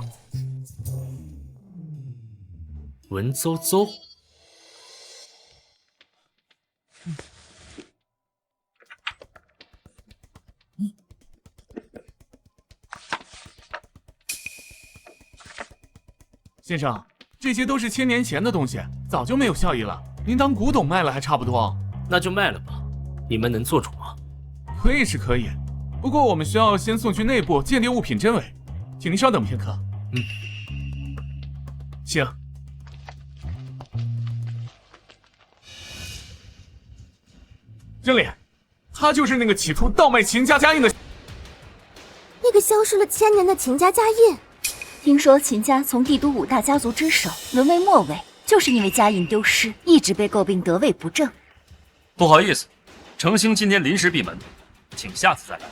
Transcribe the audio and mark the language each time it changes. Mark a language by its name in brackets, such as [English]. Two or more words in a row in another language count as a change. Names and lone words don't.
[Chinese] 文縐縐。先生，這些都是1000年前的東西，早就沒有效益了。您當古董賣了還差不多。那就賣了吧。你們能做主嗎？可以是可以，不過我們需要先送去內部鑑定物品真偽，請您稍等片刻。行。经理，他就是那個企圖盜賣秦家家印的，那個消失了1000年的秦家家印。聽說秦家從帝都5大家族之首淪為末尾，就是因為家印丟失，一直被詬病得位不正。不好意思，程興今天臨時閉門，請下次再來。